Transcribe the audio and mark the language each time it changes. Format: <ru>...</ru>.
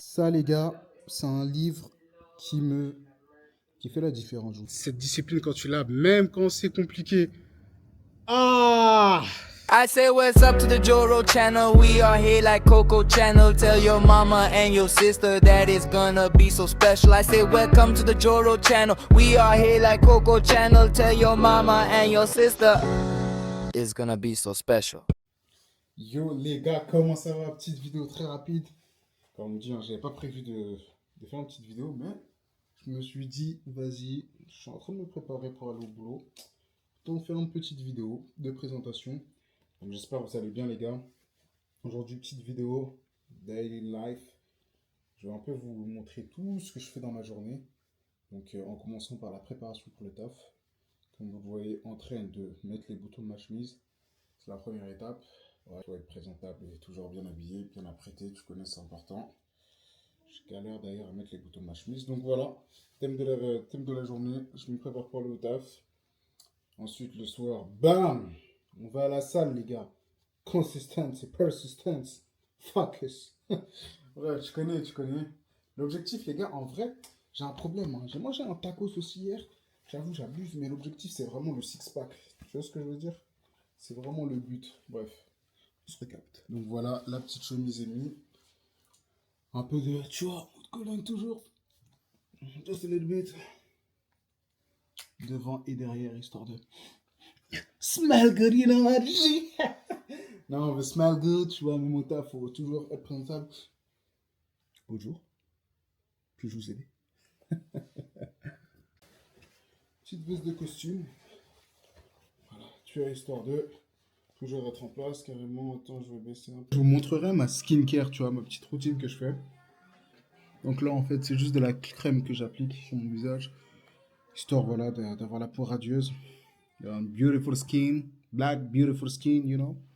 <fr>Ça, les gars, c'est un livre qui fait la différence. Cette discipline, quand tu l'as, même quand c'est compliqué. Ah!</fr> <en>I say what's up to the Joro channel. We are here like Coco channel. Tell your mama and your sister that it's gonna be so special. I say welcome to the Joro channel. We are here like Coco channel. Tell your mama and your sister it's gonna be so special.</en> <fr>Yo les gars, comment ça va? Petite vidéo très rapide. Comme on dit, j'avais pas prévu de faire une petite vidéo, mais je me suis dit, vas-y, je suis en train de me préparer pour aller au boulot. Donc faire une petite vidéo de présentation. Donc j'espère que vous allez bien les gars. Aujourd'hui, petite vidéo daily life. Je vais un peu vous montrer tout ce que je fais dans ma journée. Donc en commençant par la préparation pour le taf. Comme vous le voyez, en train de mettre les boutons de ma chemise. C'est la première étape. Ouais, il faut être présentable et toujours bien habillé, bien apprêté, tu connais, c'est important. Je galère d'ailleurs à mettre les boutons de ma chemise. Donc voilà, thème de la journée, je me prépare pour le taf. Ensuite, le soir, bam, on va à la salle, les gars.</fr> <en>Consistency, persistence, focus.</en> <fr>Ouais, tu connais. L'objectif, les gars, en vrai, j'ai un problème. Hein. J'ai mangé un tacos aussi hier. J'avoue, j'abuse, mais l'objectif, c'est vraiment le six-pack. Tu vois ce que je veux dire? C'est vraiment le but. Bref, on se recapte. Donc voilà, la petite chemise est mise. Un peu de, tu vois, colonne toujours.</fr> <en>Just a little bit.</en> <fr>Devant et derrière, histoire de</fr> <en>smell good, you know what I mean?</en> <fr>Non, on veut</fr> <en>smell good,</en> <fr>tu vois, même au taf, faut toujours être présentable. Bonjour. Puis-je vous aider? Petite veste de costume. Voilà, tu as histoire de toujours être en place, carrément. Attends, je vais baisser un peu. Je vous montrerai ma skincare, tu vois, ma petite routine que je fais. Donc là, en fait, c'est juste de la crème que j'applique sur mon visage. Histoire, voilà, d'avoir la peau radieuse.</fr> <en>Beautiful skin, black beautiful skin, you know.</en>